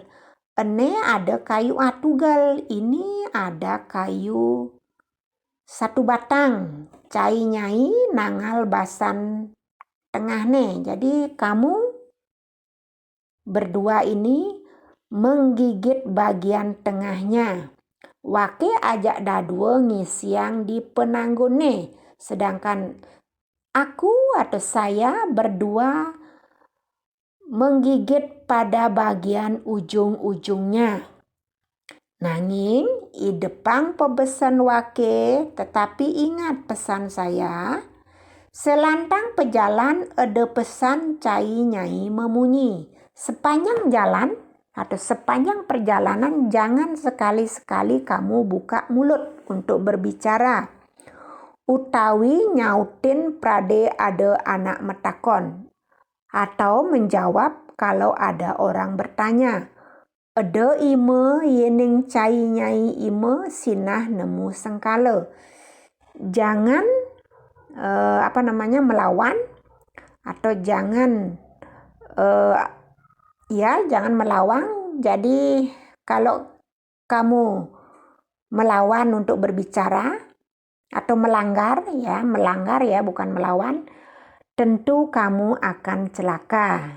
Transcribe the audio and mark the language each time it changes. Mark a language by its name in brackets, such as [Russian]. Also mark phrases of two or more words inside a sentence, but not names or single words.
[Balinese] Ene ada kayu atugal, [Indonesian] ini ada kayu satu batang. [Balinese] Cai nyai nangal basan tengah nih. [Indonesian] Jadi kamu berdua ini menggigit bagian tengahnya. [Balinese] Wake ajak dadua ngisiang di penanggone, [Indonesian] sedangkan aku atau saya berdua menggigit pada bagian ujung-ujungnya. [Balinese] Nanging, i depan pebesan wake, [Indonesian] tetapi ingat pesan saya, [Balinese] selantang pejalan ada pesan cai nyai memunyi. [Indonesian] Sepanjang jalan atau sepanjang perjalanan jangan sekali-sekali kamu buka mulut untuk berbicara. [Balinese] Utawi nyautin prade ada anak metakon. [Indonesian] Atau menjawab kalau ada orang bertanya. [Balinese] Ada ime yening cai nyai ime sinah nemu sengkala. [Indonesian] Jangan melawan atau jangan jangan melawan. Jadi kalau kamu melawan untuk berbicara atau melanggar ya bukan melawan, tentu kamu akan celaka.